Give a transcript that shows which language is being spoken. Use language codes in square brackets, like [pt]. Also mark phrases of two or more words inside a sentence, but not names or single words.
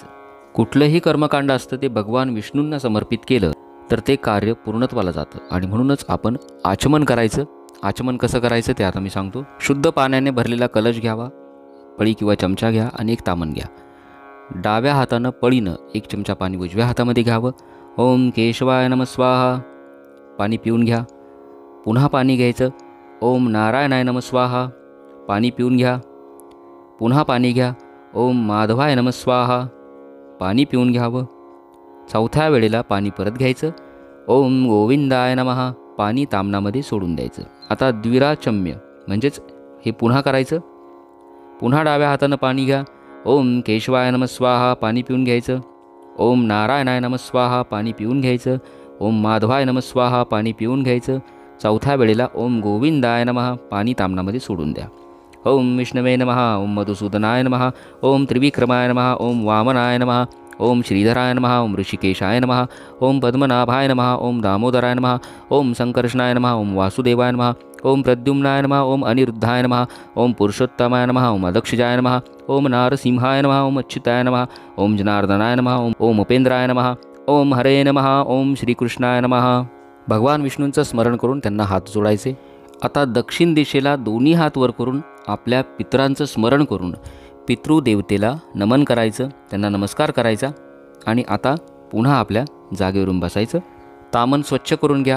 [mr] कुठलंही कर्मकांड असतं ते भगवान विष्णूंना समर्पित केलं तर ते कार्य पूर्णत्वाला जातं. आणि म्हणूनच आपण आचमन करायचं. आचमन कसं करायचं ते आता मी सांगतो. शुद्ध पाण्याने भरलेला कलश घ्यावा, पळी किंवा चमचा घ्या आणि एक तामण घ्या. डाव्या हातानं पळीनं 1 चमचा पाणी उजव्या हातामध्ये घ्यावं. [sa] ओम केशवाय नमः स्वाहा, [mr] पाणी पिऊन घ्या. पुन्हा पाणी घ्यायचं. [sa] ओम नारायणाय नमः स्वाहा, [mr] पाणी पिऊन घ्या. पुन्हा पाणी घ्या. [sa] ओम माधवाय नमः स्वाहा, [mr] पाणी पिऊन घ्यावं. चौथ्या वेळेला पाणी परत घ्यायचं. [sa] ओम गोविंदाय नमः, [mr] पाणी तामणामध्ये सोडून द्यायचं. आता द्विराचम्य म्हणजेच हे पुन्हा करायचं. पुन्हा डाव्या हातानं पाणी घ्या. [sa] ओम केशवाय नमः स्वाहा, [mr] पाणी पिऊन घ्यायचं. [sa] ओम नारायणाय नमः स्वाहा, [mr] पाणी पिऊन घ्यायचं. [sa] ओम माधवाय नमः स्वाहा, [mr] पाणी पिऊन घ्यायचं. चौथ्या वेळेला [sa] ओम गोविंदाय नमः, [mr] पाणी तामणामध्ये सोडून द्या. [sa] ओम विष्णवे नमः, ओम मधुसूदनाय नमः, ओम त्रिविक्रमाय नमः, ओम वामनाय नमः, ओम श्रीधराय नमः, ओम ऋषिकेशाय नमः, ओम पद्मनाभाय नमः, ओम दामोदराय नमः, ओम संकर्षणाय नमः, ओम वासुदेवाय नमः, ओम प्रद्युम्नाय नमः, ओम अनिरुद्धाय नमः, ओम पुरुषोत्तमाय नमः, ओम अदक्षजाय नमः, ओम नारसिंहाय नमः, ओम अच्युताय नमः, ओम जनार्दनाय नमः, ओम उपेंद्राय नमः, ओम हरे नमः, ओम श्रीकृष्णाय नमः. [mr] भगवान विष्णूंचं स्मरण करून त्यांना हात जोडायचे. आता दक्षिण दिशेला दोन्ही हात वर करून आपल्या पितरांचं स्मरण करून पितृदेवतेला नमन करायचं, त्यांना नमस्कार करायचा. आणि आता पुन्हा आपल्या जागेवरून बसायचं. तामन स्वच्छ करून घ्या.